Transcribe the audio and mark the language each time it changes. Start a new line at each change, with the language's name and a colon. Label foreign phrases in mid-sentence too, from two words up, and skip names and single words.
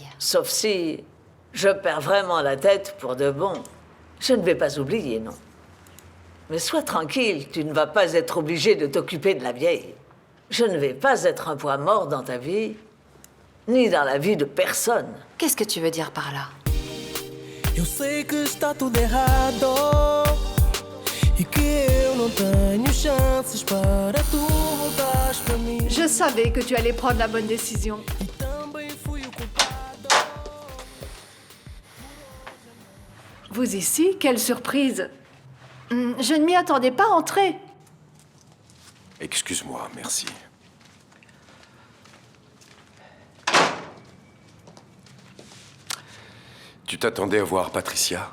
French: Sauf si je perds vraiment la tête pour de bon. Je ne vais pas oublier, non. Mais sois tranquille, tu ne vas pas être obligé de t'occuper de la vieille. Je ne vais pas être un poids mort dans ta vie, ni dans la vie de personne. Qu'est-ce que tu veux dire par là?
Portuguese: Eu sei que está tudo errado e que eu não tenho chances para tu voltares para mim.
French: Je savais que tu allais prendre la bonne décision. Vous ici? Quelle surprise! Je ne m'y attendais pas, entrez. Excuse-moi, merci. Tu t'attendais à voir Patricia?